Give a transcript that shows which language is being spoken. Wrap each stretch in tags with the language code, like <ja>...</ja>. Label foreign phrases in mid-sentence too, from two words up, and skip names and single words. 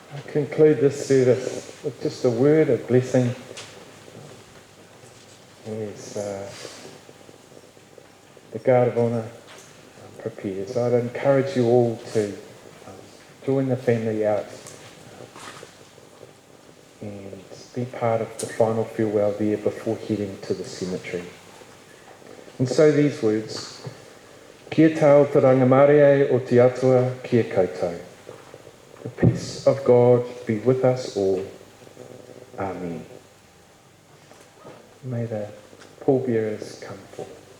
<en>conclude this service with just a word of blessing as the Guard of Honour prepares. I'd encourage you all to join the family out and be part of the final farewell there before heading to the cemetery. And so these words,</en> <mi>Kia tau te rangamare o te atua, kia koutou.</mi> <en>The peace of God be with us all. Amen. May the pallbearers come forward.</en>